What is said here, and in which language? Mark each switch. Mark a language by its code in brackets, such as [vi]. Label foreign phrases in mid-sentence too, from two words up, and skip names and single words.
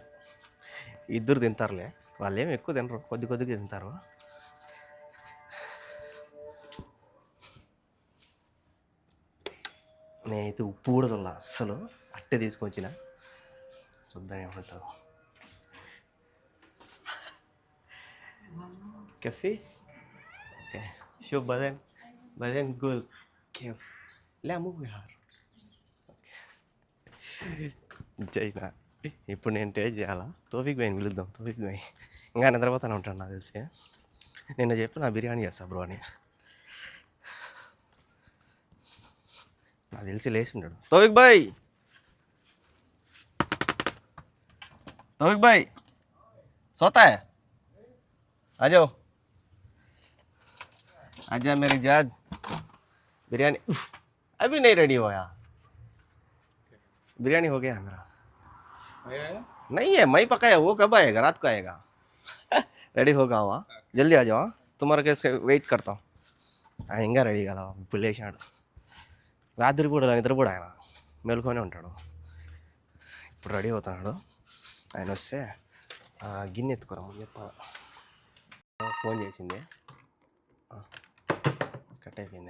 [te] ఇద్దరు తింటారులే, వాళ్ళు ఏమి ఎక్కువ తినరు, కొద్దిగా తింటారు. నేనైతే ఉప్పు కూడా చూడాల అస్సలు. అట్టే తీసుకొచ్చిన చూద్దాం ఏమంటారు. Café? [ar] Okay. شوف بعدين نقول كيف. لا مو بحار. [te] చేసిన. ఇప్పుడు నేను టేస్ట్ చేయాలా? తోఫిక్ భాయ్ని పిలుద్దాం. తోఫిక్ భాయ్ ఇంకా నిద్రపోతానే ఉంటాను నాకు తెలిసి. నిన్న చెప్పి నా బిర్యానీ చేస్తా బ్రో అని. నాకు తెలిసి లేచి ఉంటాడు. [hi] తోఫిక్ భాయ్, तौफिक भाई सोता है? आ जाओ, आजा मेरी जान। बिरयानी अभी नहीं रेडी हुआ यार। बिरयानी हो गया मेरा। नहीं है, मैं पकाया। वो कब आएगा? रात को आएगा। रेडी होगा हुआ, जल्दी आ जाओ। तुम्हारे कैसे వెయిట్ करता हूँ. [te] ఇంకా రెడీ కదా, ఇప్పుడు లేచాడు. రాత్రి కూడా నిద్ర కూడా ఆయన మేలుకొనే ఉంటాడు. ఇప్పుడు రెడీ అవుతున్నాడు. ఆయన వస్తే గిన్నె ఎత్తుకోరమ్మని చెప్ప. ఫోన్ చేసింది, కట్ అయిపోయింది.